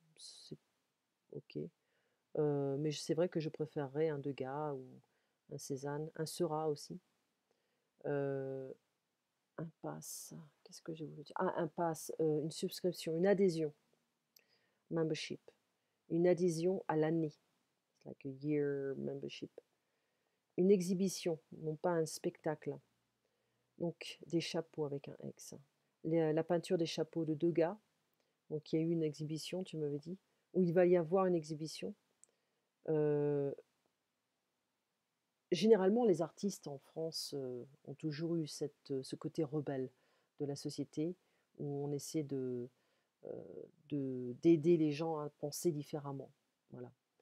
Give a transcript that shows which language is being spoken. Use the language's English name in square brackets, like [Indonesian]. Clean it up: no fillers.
[French] C'est ok. Mais c'est vrai que je préférerais un Degas ou un Cézanne, un Seurat aussi. Euh, un pass, qu'est-ce que j'ai voulu dire? Ah, un pass, une subscription, une adhésion, membership, une adhésion à l'année. [English] It's like a year membership. [French] Une exhibition, non pas un spectacle. Donc des chapeaux avec un X. La peinture des chapeaux de Degas. Donc il y a eu une exhibition, tu m'avais dit, où il va y avoir une exhibition. Euh, Généralement, les artistes en France ont toujours eu ce côté rebelle de la société, où on essaie d'aider les gens à penser différemment. Voilà.